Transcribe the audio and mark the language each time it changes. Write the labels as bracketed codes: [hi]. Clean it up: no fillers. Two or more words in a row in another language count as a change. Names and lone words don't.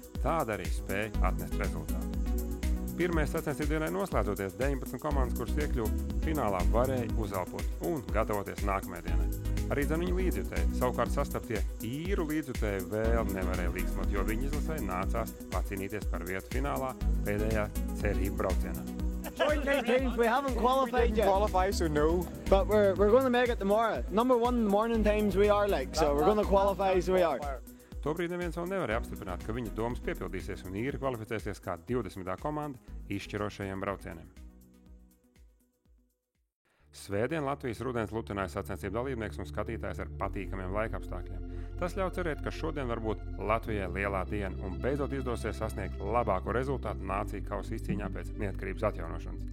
[lv] Tāda arī spēja atnest rezultātu. Pirmajai sacensību dienai noslēdzoties 19 komandas, kuras iekļuva finālā, varēja uzelpot un gatavoties nākamajai dienai. Arī viņu līdzjutēji, savukārt sastaptie īru līdzjutēji vēl nevarēja līgsmot, jo viņi izlasē nācās pacīnīties par vietu finālā pēdējā cerību braucienā. [en] Joint teams, we haven't qualified yet. Qualify, so no. But we're going to make it tomorrow. Number 1 morning times we are so we're going to qualify, so we are. [lv] Tobrīd neviens vēl nevarēja apstiprināt, ka viņa domas piepildīsies un īri kvalificēsies kā 20. komanda izšķirošajiem braucieniem. Svētdien Latvijas rudens lutināja sacensību dalībnieks un skatītājs ar patīkamiem laikapstākļiem. Tas ļauj cerēt, ka šodien var būt Latvijai lielā diena un beidzot izdosies sasniegt labāko rezultātu nāciju kausa izcīņā pēc neatkarības atjaunošanas.